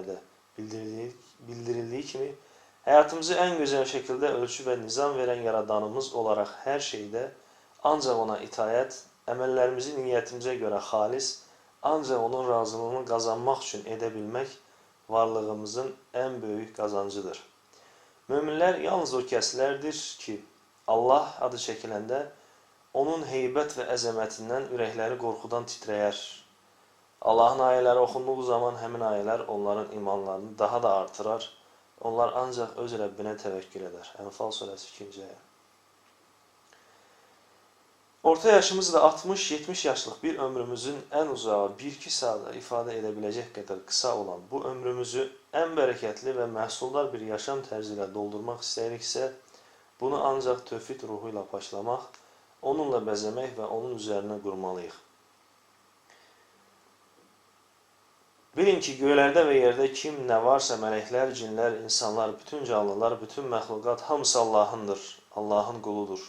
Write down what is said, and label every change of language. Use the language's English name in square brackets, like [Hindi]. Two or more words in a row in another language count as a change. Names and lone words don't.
[Turkish] ayette bildirildiği kimi hayatımızı en güzel şekilde ölçü ve nizam veren Yaradanımız olarak her şeyde ancak ona itaat, emellerimizi niyetimize göre halis, ancak onun razılığını kazanmak için edebilmek varlığımızın en büyük kazancıdır. [Azerbaijani] Müminler yalnız o kəslərdir ki, Allah adı çekiləndə onun heybət və əzəmətindən ürəkləri qorxudan titrəyər. Allahın ayələri oxunduğu zaman həmin ayələr onların imanlarını daha da artırar. Onlar ancaq öz Rəbbinə təvəkkül edər. Ənfal surəsi 2-ci ayə. [Turkish] Orta yaşımız da 60-70 yaşlıq bir ömrümüzün en uzağı 1-2 saate ifade edebilecek kadar kısa olan bu ömrümüzü en bereketli ve məhsuldar bir yaşam tərziyle doldurmak [Azerbaijani] istəyiriksə, bunu ancaq tövhid ruhuyla başlamaq, onunla bəzəmək [Turkish] və onun üzerine qurmalıyıq. [Azerbaijani] Bilin ki, göylərdə və yerdə kim nə varsa mələklər, cinlər, insanlar, bütün canlılar, bütün məxluqat hamısı Allahındır, Allahın quludur.